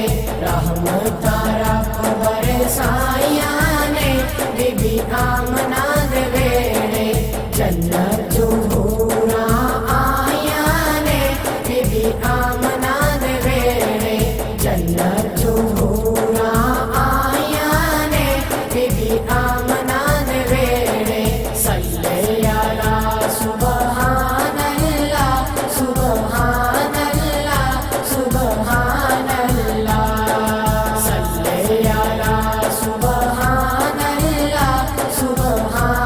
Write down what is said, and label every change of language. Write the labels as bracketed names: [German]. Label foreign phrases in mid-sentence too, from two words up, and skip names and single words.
[Punjabi] رحمتاں رب برسائیاں نے بی بی آمنہ دے ویہڑے. جنت چوں حوراں آئیاں نے بی بی آمنہ دے ویہڑے. جنت چوں حوراں آئیاں نے بی بی آمنہ دے ویہڑے. [Arabic] صل على سبحان الله سبحان الله سبحان الله. صل على سبحان الله سبحان